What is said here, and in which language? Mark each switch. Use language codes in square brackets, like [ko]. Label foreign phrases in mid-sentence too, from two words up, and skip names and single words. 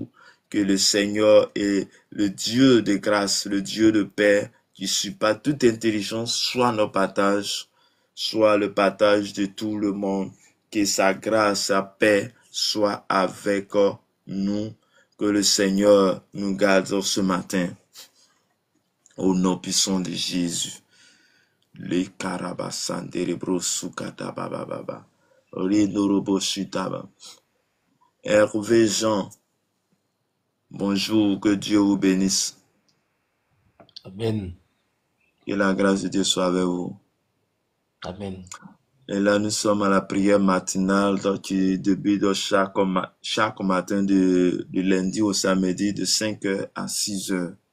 [fr] Que le Seigneur est le Dieu de grâce, le Dieu de paix, qui surpasse toute intelligence, soit notre partage, soit le partage de tout le monde. Que sa grâce, sa paix soit avec nous. Que le Seigneur nous garde ce matin. Au nom puissant de Jésus. Les karabasandere sukata baba baba. Rinorobo shitaba. Hervé Jean. Bonjour, que Dieu vous bénisse. Amen. Que la grâce de Dieu soit avec vous. Amen. Et là, nous sommes à la prière matinale qui débute chaque matin de lundi au samedi de 5h à 6h.